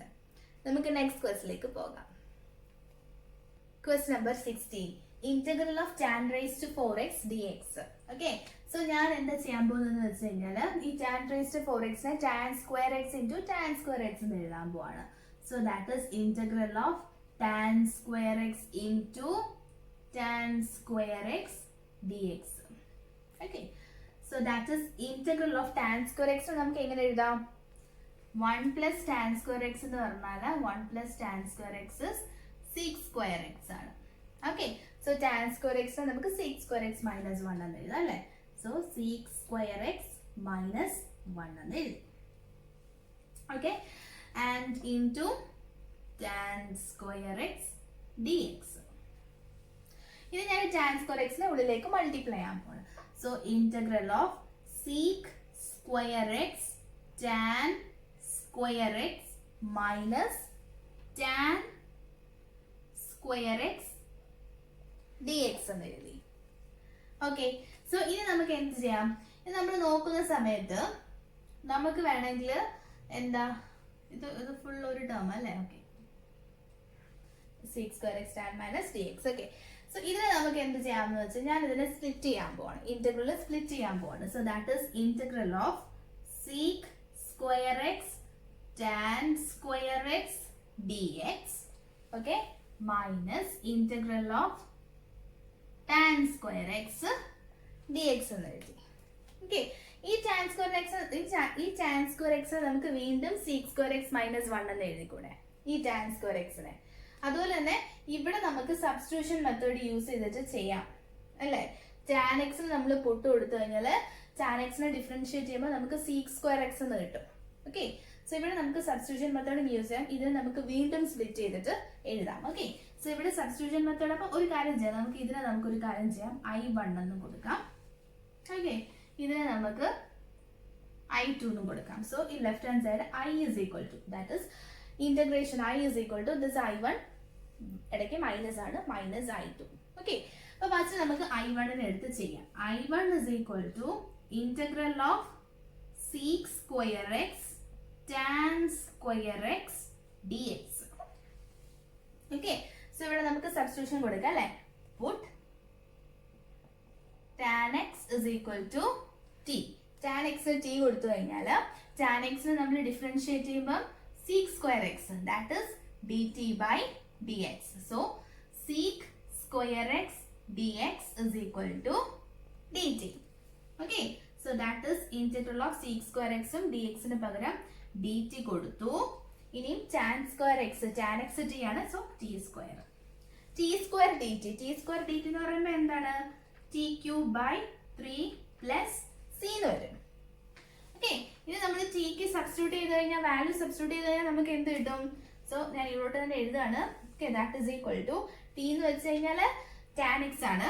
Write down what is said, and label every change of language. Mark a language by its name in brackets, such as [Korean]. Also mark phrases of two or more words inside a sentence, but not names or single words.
[Malayalam] നമുക്ക് നെക്സ്റ്റ് ക്വസ്റ്റിലേക്ക് പോകാം. ക്വസ്റ്റ് നമ്പർ 16, [English] integral of tan raised to 4x dx. okay, so [Malayalam] ഞാൻ എന്താ ചെയ്യാൻ പോകുന്നതെന്ന് വെച്ച് കഴിഞ്ഞാൽ ഈ [English] tan raised to 4x [Malayalam] നെ [English] tan square x into tan square x [Malayalam] എന്ന് എഴുതാൻ പോവാണ്. [English] so that is integral of tan square x into tan square x dx. okay, so that is integral of tan square x [Malayalam] നമുക്ക് എങ്ങനെ എഴുതാം? [English] 1 plus tan square x [Malayalam] എന്ന് പറഞ്ഞാൽ [English] 1 plus tan square x is sec square x ആണ്. okay, so tan square x [Malayalam] നമുക്ക് [English] sec square x minus 1 [Malayalam] എന്ന് എഴുതാം അല്ലേ. [English] so sec square x minus 1 [Malayalam] എന്ന് എഴുതി. [English] okay, and into tan square x dx. [Malayalam] ഇനി ഞാൻ [English] tan square x [Malayalam] നെ ഉള്ളിലേക്ക് മൾട്ടിപ്ലൈ ചെയ്യാൻ പോകണം. [English] so integral of sec square x tan square x minus tan square x dx [Malayalam] എന്ന് എഴുതി. [English] okay, so [Malayalam] ഇനി നമുക്ക് എന്ത് ചെയ്യാം? ഇത് നമ്മൾ നോക്കുന്ന സമയത്ത് നമുക്ക് വേണമെങ്കിൽ എന്താ, ഇത് ഫുൾ ഒരു ടേം അല്ലേ. ഓക്കെ, [English] sec square x tan minus dx. okay, so [Malayalam] ഇതിനെ നമുക്ക് എന്ത് ചെയ്യാമെന്ന് വെച്ചാൽ ഞാൻ ഇതിനെ സ്പ്ലിറ്റ് ചെയ്യാൻ പോവാണ്, ഇന്റഗ്രൽ സ്പ്ലിറ്റ് ചെയ്യാൻ പോവാണ്. [English] so that is integral of sec square x tan square x dx. okay, minus integral of tan square x dx [Malayalam] എന്ന് എഴുതി. ഓക്കെ, ഈ [English] tan square x [Malayalam] നമുക്ക് വീണ്ടും [English] sec square x minus 1 [Malayalam] എന്ന് എഴുതിക്കൂടെ ഈ [English] tan square x [Malayalam] നെ. അതുപോലെ തന്നെ ഇവിടെ നമുക്ക് [English] substitution method use [Malayalam] ചെയ്തിട്ട് ചെയ്യാം അല്ലേ. [English] tan x [Malayalam] നമ്മൾ പുട്ട് കൊടുത്തു കഴിഞ്ഞാൽ [English] tan x [Malayalam] നെ ഡിഫറൻഷിയേറ്റ് ചെയ്യുമ്പോൾ നമുക്ക് [English] sec square x [Malayalam] എന്ന് കിട്ടും. [English] okay, so [Malayalam] ഇവിടെ നമുക്ക് [English] substitution method use [Malayalam] ചെയ്യാം. ഇത് നമുക്ക് വീണ്ടും സ്പ്ലിറ്റ് ചെയ്തിട്ട് എഴുതാം. [English] okay, so [Malayalam] ഇവിടെ [English] substitution method. [Malayalam] അപ്പൊ ഒരു കാര്യം ചെയ്യാം, നമുക്ക് ഇതിനെ നമുക്കൊരു കാര്യം ചെയ്യാം, i1 എന്നും കൊടുക്കാം. ഓക്കെ, ഇതിനെ നമുക്ക് i2 എന്നും കൊടുക്കാം. [English] സോ ഈ left hand side i is equal to, that is integration i is equal to this i1 ഇടയ്ക്ക് മൈനസ് ആണ്, മൈനസ് i2. [Malayalam] ഓക്കെ, അപ്പൊ ഫസ്റ്റ് നമുക്ക് i1 നെ എടുത്ത് ചെയ്യാം. [English] i1 is equal to integral of sec square x tan square x dx. okay, so [Malayalam] ഇവിടെ നമുക്ക് സബ്സ്റ്റിറ്റ്യൂഷൻ കൊടുക്കാം അല്ലെ. [English] പുട്ട് tan x is equal to t. tan x t [Malayalam] കൊടുത്തു കഴിഞ്ഞാൽ tan x നമ്മൾ ഡിഫറൻഷിയേറ്റ് ചെയ്യുമ്പോൾ [English] sec square x, that is dt by dx. So sec square x dx is equal to dt. Okay, so that is integral of sec square x [Malayalam] ഉം dx ന് പകരം dt കൊടുത്തു. ഇനിയും [English] tan square x, tan x t [Malayalam] ആണ്, [English] so t square dt. t square dt [Malayalam] എന്ന് പറയുമ്പോൾ എന്താണ്, [English] t cube by 3 plus c [Malayalam] എന്ന് വരും. ഓക്കെ, ഇനി നമ്മൾ ടിക്ക് സബ്സ്റ്റിറ്റ്യൂട്ട് ചെയ്ത് കഴിഞ്ഞാൽ വാല്യൂ സബ്സ്റ്റിറ്റ്യൂട്ട് ചെയ്ത് കഴിഞ്ഞാൽ നമുക്ക് എന്ത് കിട്ടും? സോ ഞാൻ ഇവിടോട്ട് തന്നെ എഴുതാണ്. [English] okay, that is equal to t [Malayalam] എന്ന് വെച്ച് കഴിഞ്ഞാൽ [English] tan x [Malayalam] ആണ്.